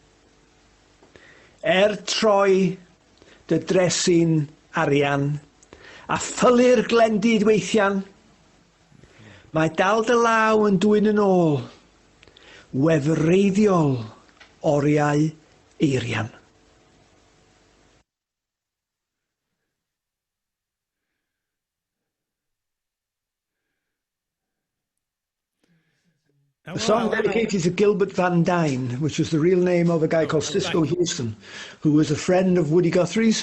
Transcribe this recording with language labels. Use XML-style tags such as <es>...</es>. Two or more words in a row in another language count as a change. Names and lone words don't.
<cy>Troi dy dresyn arian, a ffylu'r glendid weithian, mae dal dy law yn dwyn yn ôl, wefreiddiol oriau eirian. Oh,</cy> <en>The song well, dedicated to Gilbert Van Dyne, which was the real name of a guy called Cisco Houston, who was a friend of Woody Guthrie's.</en>